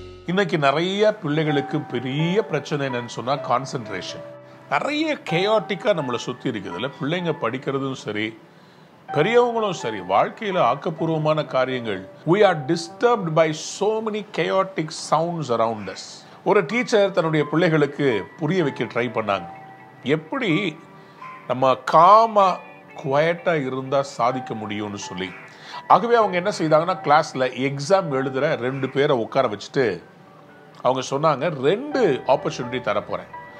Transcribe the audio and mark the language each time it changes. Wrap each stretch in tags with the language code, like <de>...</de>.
<ta>இன்னைக்கு நிறைய பிள்ளைகளுக்கு பெரிய பிரச்சனை என்னன்னு சொன்னா கான்சென்ட்ரேஷன். நிறைய கேயாட்டிக்கா நம்மளை சுத்தி இருக்குதுல்ல. பிள்ளைங்க படிக்கிறதும் சரி, பெரியவங்களும் சரி, வாழ்க்கையில ஆக்கப்பூர்வமான காரியங்கள்.</ta> <en>we are disturbed by so many chaotic sounds around us.</en> <ta>ஒரு டீச்சர் தன்னுடைய பிள்ளைகளுக்கு புரிய வைக்க ட்ரை பண்ணாங்க, எப்படி நம்ம காமா குவைட்டா இருந்தா சாதிக்க முடியும்னு சொல்லி. ஆகவே அவங்க என்ன செய்தாங்கன்னா, கிளாஸ்ல எக்ஸாம் எழுதுற 2 பேரை உட்கார வச்சுட்டு அவங்க சொன்னாங்க, 2 ஆப்பர்ச்சுனிட்டி தரப்போறேன்.</ta>